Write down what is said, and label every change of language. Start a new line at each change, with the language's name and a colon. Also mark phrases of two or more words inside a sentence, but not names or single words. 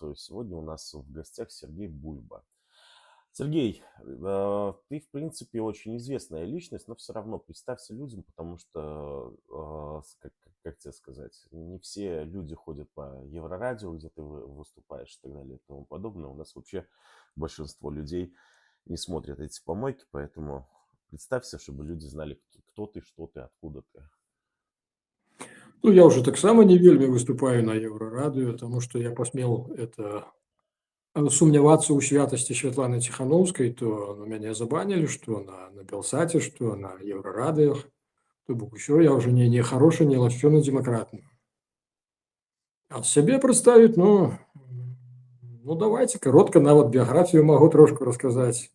Russian: Сегодня у нас в гостях Сергей Бульба. Сергей, ты, в принципе, очень известная личность, но все равно представься людям, потому что, как тебе сказать, не все люди ходят по Еврорадио, где ты выступаешь и так далее и тому подобное. У нас вообще большинство людей не смотрят эти помойки, поэтому представься, чтобы люди знали, кто ты, что ты, откуда ты.
Belarusian: Ну, я уже так само не вельмі выступаю на Еўрарадыё, таму што я пасмеў сумнявацца ў святасці Святланы Ціханаўскай, то мяне забанілі, што на Белсаце, што на Еўрарадыях. То бок усё, я ўжо не харошы, не лашчоны дэмакрат. А сябе прадставіць, ну давайте каротка, нават біяграфію магу трошку расказаць.